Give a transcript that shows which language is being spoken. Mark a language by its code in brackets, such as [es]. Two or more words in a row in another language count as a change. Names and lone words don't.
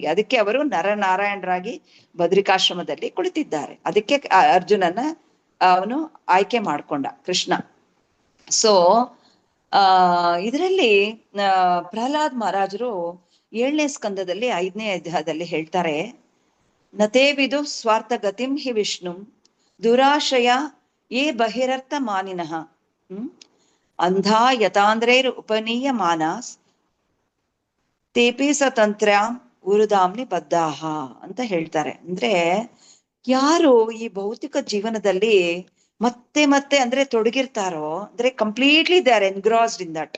[kn] ಅದಕ್ಕೆ ಅವರು ನರನಾರಾಯಣರಾಗಿ ಬದ್ರಿಕಾಶ್ರಮದಲ್ಲಿ ಕುಳಿತಿದ್ದಾರೆ. ಅದಕ್ಕೆ ಅರ್ಜುನನ ಅವನು ಆಯ್ಕೆ ಮಾಡ್ಕೊಂಡ ಕೃಷ್ಣ. ಸೊ ಇದರಲ್ಲಿ ಪ್ರಹ್ಲಾದ್ ಮಹಾರಾಜರು 7ನೇ ಸ್ಕಂದದಲ್ಲಿ 5ನೇ ಅಧ್ಯಾಯದಲ್ಲಿ ಹೇಳ್ತಾರೆ, [sa] ನತೇವಿದು ಸ್ವಾರ್ಥ ಗತಿಂ ಹಿ ವಿಷ್ಣು ದುರಾಶಯ ಯೇ ಬಹಿರರ್ಥ ಮಾನಿನಃ ಅಂಧಾ ಯತಾಂದ್ರೈರ್ ಉಪನೀಯ ಮಾನಸ್ ತೇಪಿ ಸತಂತ್ರ್ಯಾಂ ಉರುಧಾಮ್ನಿ ಬದ್ಧಾಹ [kn] ಅಂತ ಹೇಳ್ತಾರೆ. ಅಂದ್ರೆ ಯಾರು ಈ ಭೌತಿಕ ಜೀವನದಲ್ಲಿ ಮತ್ತೆ ಅಂದ್ರೆ ತೊಡಗಿರ್ತಾರೋ, ಅಂದ್ರೆ [en] completely they are engrossed in that.